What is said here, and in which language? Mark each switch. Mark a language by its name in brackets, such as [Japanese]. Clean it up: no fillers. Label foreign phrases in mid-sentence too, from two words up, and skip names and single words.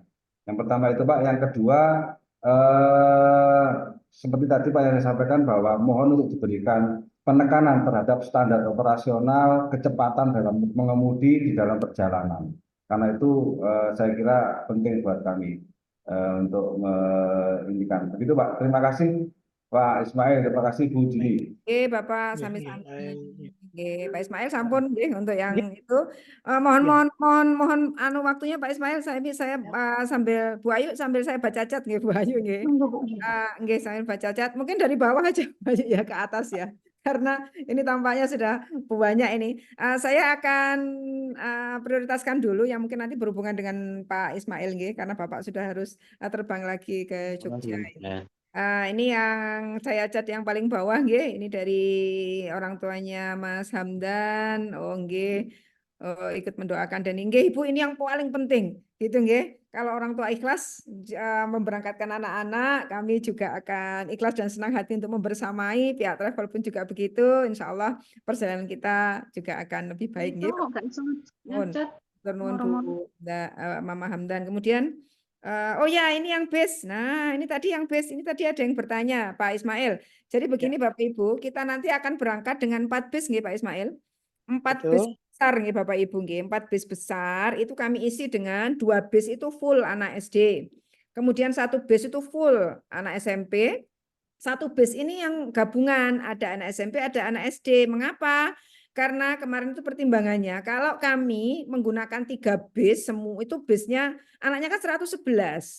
[Indonesian] Yang pertama itu Pak, yang kedua seperti tadi Pak yang saya sampaikan bahwa mohon untuk diberikan penekanan terhadap standar operasional kecepatan dalam mengemudi di dalam perjalanan. Karena itu saya kira penting buat kami untuk menginginkan. Begitu Pak. Terima kasih Pak Ismail, terima kasih Bu Jini. Oke, Bapak Ya, sami-sami. ya. Oke, Pak Ismail [Javanese] sampun nggih [Indonesian] untuk yang itu. Mohon waktunya Pak Ismail saya sambil Bu Ayu sambil saya baca chat nggih Bu Ayu nggih. Nggih sambil baca chat. Mungkin dari bawah aja Bu Ayu ya ke atas ya. Karena ini tampaknya sudah banyak ini. Saya akan prioritaskan dulu yang mungkin nanti berhubungan dengan Pak Ismail nggih karena Bapak sudah harus terbang lagi ke Jogja. Ya. Ini yang saya cat yang paling bawah nggih, ini dari orang tuanya Mas Hamdan. Oh nggih, ikut mendoakan dan nggih Ibu ini yang paling penting gitu nggih. Kalau orang tua ikhlas memberangkatkan anak-anak, kami juga akan ikhlas dan senang hati untuk membersamai. Pihak travel pun juga begitu. Insya Allah perjalanan kita juga akan lebih baik nggih. Nuwun Bu Mama Hamdan. Kemudian oh ya, ini yang base. Nah, ini tadi yang base. Ini tadi ada yang bertanya, Pak Ismail. Jadi begini Bapak Ibu, kita nanti akan berangkat dengan 4 bis nggih Pak Ismail. 4 bis besar nggih Bapak Ibu nggih. 4 bis besar itu kami isi dengan 2 bis itu full anak SD. Kemudian 1 bis itu full anak SMP. 1 bis ini yang gabungan, ada anak SMP, ada anak SD. Mengapa? Karena kemarin itu pertimbangannya, kalau kami menggunakan 3 bis, semua itu bisnya anaknya kan 111.